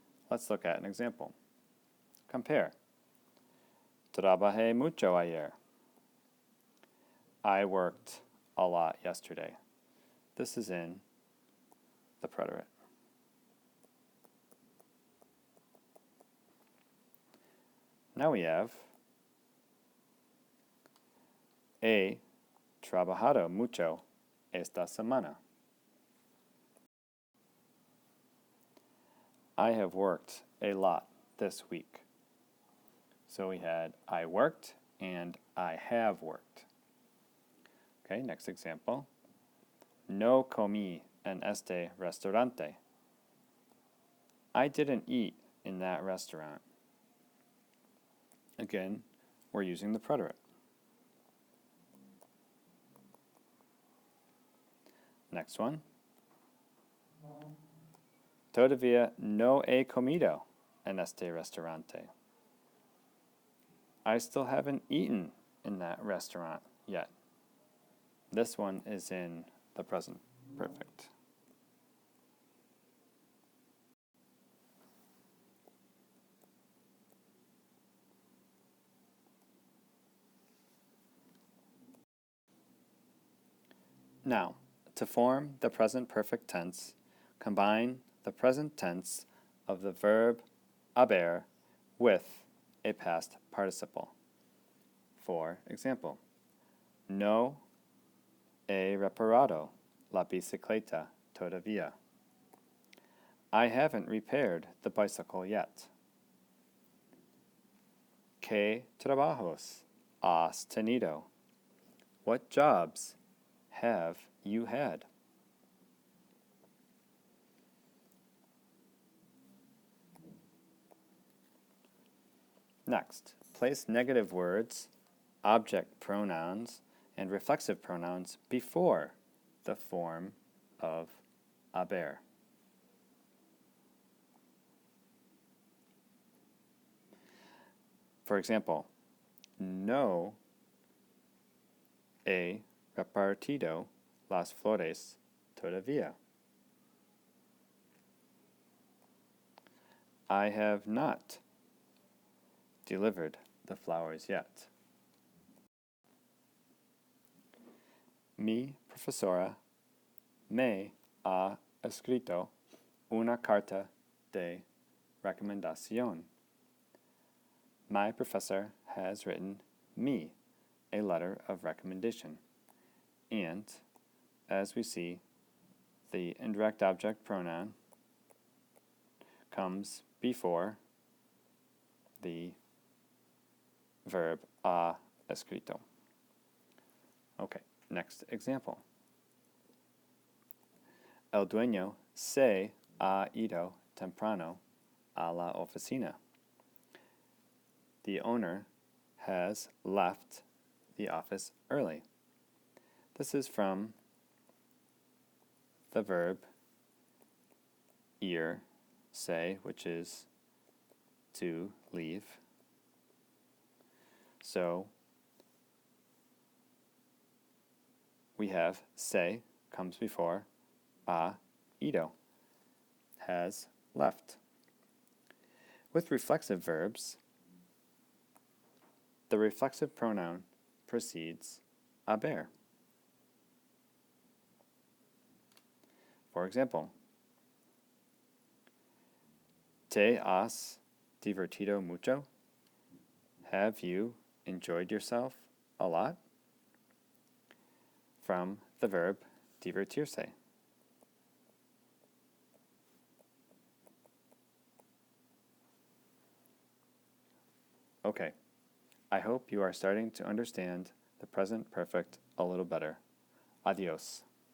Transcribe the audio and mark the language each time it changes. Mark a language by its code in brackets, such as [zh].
[en] Let's look at an example. Compare. [es] Trabajé mucho ayer. [en] I worked a lot yesterday. This is in the preterite. Now we have [es] he trabajado mucho esta semana. [en] I have worked a lot this week. So we had I worked and I have worked. Okay, next example. [es] No comí en este restaurante. [en] I didn't eat in that restaurant. Again, we're using the preterite. Next one. [es] Todavía no he comido en este restaurante. [en] I still haven't eaten in that restaurant yet. This one is in the present perfect. Now, to form the present perfect tense, combine the present tense of the verb haber with a past participle. For example, [es] no he reparado la bicicleta todavía. [en] I haven't repaired the bicycle yet. [es] ¿Qué trabajos has tenido? [en] What jobs have you had? Next, place negative words, object pronouns, and reflexive pronouns before the form of haber. For example, [es] no he repartido las flores todavía. [en] I have not delivered the flowers yet. [es] Mi profesora me ha escrito una carta de recomendación. [en] My professor has written me a letter of recommendation. And, as we see, the indirect object pronoun comes before the verb ha escrito. Okay, next example. [es] El dueño se ha ido temprano a la oficina. [en] The owner has left the office early. This is from the verb ir, se, which is to leave. So we have se comes before ha ido, has left. With reflexive verbs, the reflexive pronoun precedes haber. For example, [es] ¿Te has divertido mucho? [en] Have you enjoyed yourself a lot? From the verb divertirse. Okay, I hope you are starting to understand the present perfect a little better. Adios.